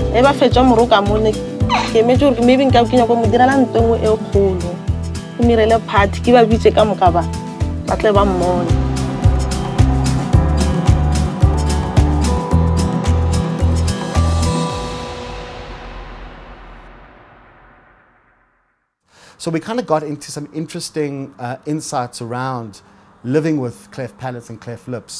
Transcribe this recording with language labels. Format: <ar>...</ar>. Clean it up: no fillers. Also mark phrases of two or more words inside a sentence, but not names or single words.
<nso>ba fetsa moro ka mone ke emetse gore maybe nka kenya go mo direla ntwe nngwe e kgolo ke mirele party ke ba bitse ka moka ba tle ba mmone.</nso> <en>So we kind of got into some interesting insights around living with cleft palates and cleft lips.</en>